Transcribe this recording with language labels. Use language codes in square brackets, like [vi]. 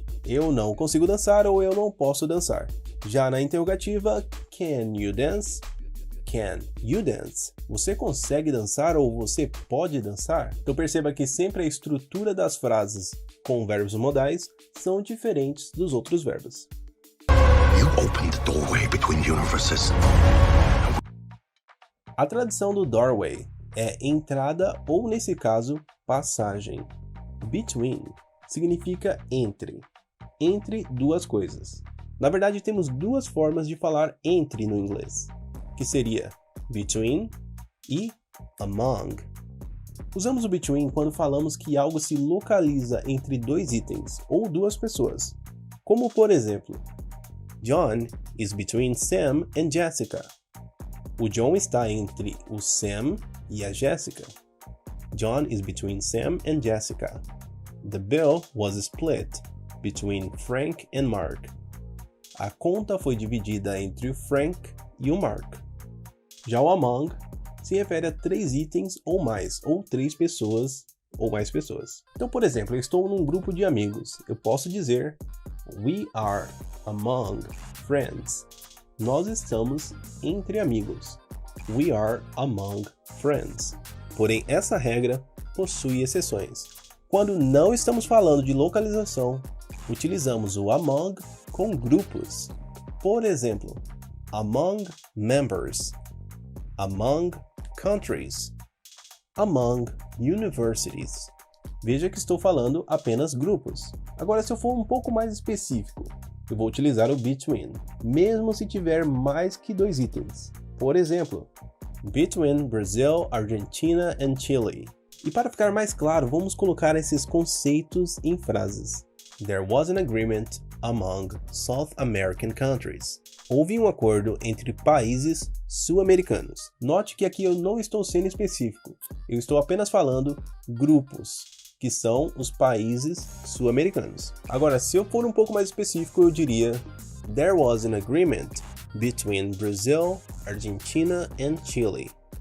[pt] Eu não consigo dançar ou eu não posso dançar. Já na interrogativa, [en] can you dance? Can you dance? [pt] Você consegue dançar ou você pode dançar? Então perceba que sempre a estrutura das frases com verbos modais são diferentes dos outros verbos. [en] You opened the doorway between universes. [pt] A tradução do doorway é entrada ou, nesse caso, passagem. Between significa entre duas coisas. Na verdade, temos duas formas de falar entre no inglês, que seria between e among. Usamos o between quando falamos que algo se localiza entre dois itens ou duas pessoas, como por exemplo, [en] John is between Sam and Jessica. [pt] O John está entre o Sam e a Jessica. [en] John is between Sam and Jessica. The bill was split between Frank and Mark. [pt] A conta foi dividida entre o Frank e o Mark. Já o among se refere a 3 itens ou mais, ou 3 pessoas ou mais pessoas. Então, por exemplo, eu estou num grupo de amigos. Eu posso dizer [en] We are among friends. [pt] Nós estamos entre amigos. [en] We are among friends. [pt] Porém, essa regra possui exceções. Quando não estamos falando de localização, utilizamos o among com grupos. Por exemplo, [en] among members, among countries, among universities. [pt] Veja que estou falando apenas grupos. Agora, se eu for um pouco mais específico, eu vou utilizar o between, mesmo se tiver mais que 2 itens. Por exemplo, between Brazil, Argentina and Chile. E para ficar mais claro, vamos colocar esses conceitos em frases. [en] There was an agreement among South American countries. [pt] Houve um acordo entre países sul-americanos. Note que aqui eu não estou sendo específico. Eu estou apenas falando grupos, que são os países sul-americanos. Agora, se eu for um pouco mais específico, eu diria [en] There was an agreement between Brazil, Argentina and Chile.